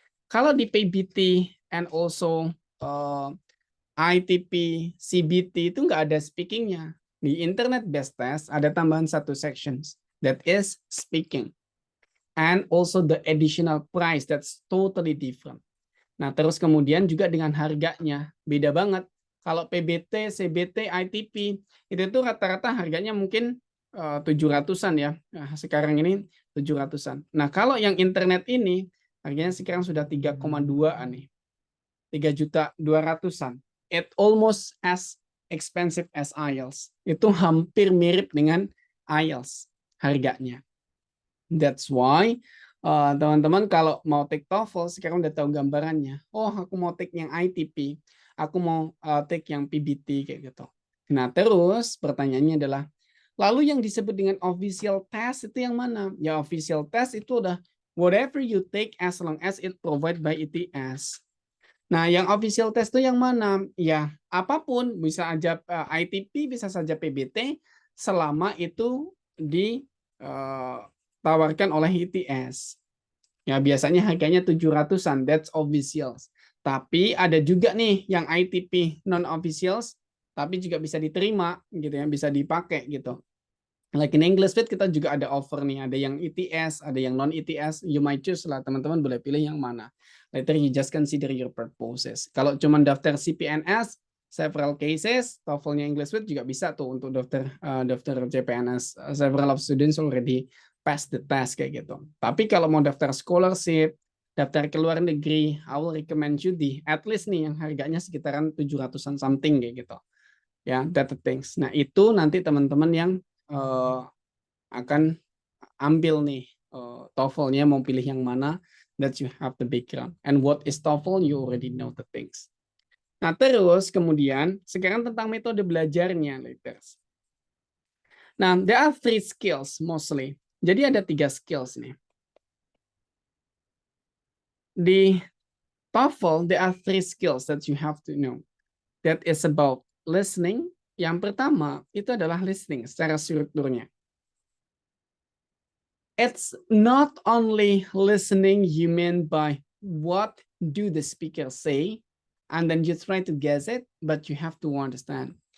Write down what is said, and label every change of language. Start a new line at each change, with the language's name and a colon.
Indonesian: Kalau di PBT and also ITP, CBT itu nggak ada speakingnya. Di Internet Based Test ada tambahan satu sections,
English: that is speaking. And also the additional price, that's totally different.
Indonesian: Nah, terus kemudian juga dengan harganya, beda banget. Kalau PBT, CBT, ITP, itu tuh rata-rata harganya mungkin 700-an ya. Nah, sekarang ini 700-an. Nah, kalau yang internet ini, harganya sekarang sudah 3,2-an nih. 3.200.000-an.
English: It almost as expensive as IELTS.
Indonesian: Itu hampir mirip dengan IELTS harganya.
English: That's why
Indonesian: teman-teman kalau mau take TOEFL sekarang udah tahu gambarannya. Oh, aku mau take yang ITP, aku mau take yang PBT kayak gitu. Nah, terus pertanyaannya adalah, lalu yang disebut dengan official test itu yang mana?
English: Ya, official test
Indonesian: itu udah
English: whatever you take as long as it provided by ITS.
Indonesian: Nah, yang official test itu yang mana? Ya, apapun, bisa aja ITP, bisa saja PBT, selama itu ditawarkan oleh ITS. Ya, biasanya harganya 700-an,
English: that's officials.
Indonesian: Tapi ada juga nih yang ITP non-officials, tapi juga bisa diterima gitu ya, bisa dipakai gitu. Like in English Fit kita juga ada offer nih, ada yang ETS, ada yang non-ETS,
English: you might choose
Indonesian: lah, teman-teman boleh pilih yang mana.
English: Later you just consider your purposes.
Indonesian: Kalau cuma daftar CPNS, several cases, TOEFL-nya English Fit juga bisa tuh untuk daftar CPNS.
English: Several of students already pass the test
Indonesian: kayak gitu. Tapi kalau mau daftar scholarship, daftar ke luar negeri,
English: I will recommend you
Indonesian: di
English: at least
Indonesian: nih yang harganya sekitaran 700-an something kayak gitu. Ya,
English: that things.
Indonesian: Nah, itu nanti teman-teman yang akan ambil nih TOEFL-nya mau pilih yang mana,
English: that you have the background. And what is TOEFL? You already know the things.
Indonesian: Nah, terus kemudian sekarang tentang metode belajarnya, leaders.
English: Nah, there are 3 skills mostly.
Indonesian: Jadi ada 3 skills nih.
English: Di TOEFL, there are 3 skills that you have to know. That is about listening.
Indonesian: Yang pertama, itu adalah listening secara strukturnya.
English: It's not only listening you mean by what do the speaker say, and then you try to guess it, but you have to understand.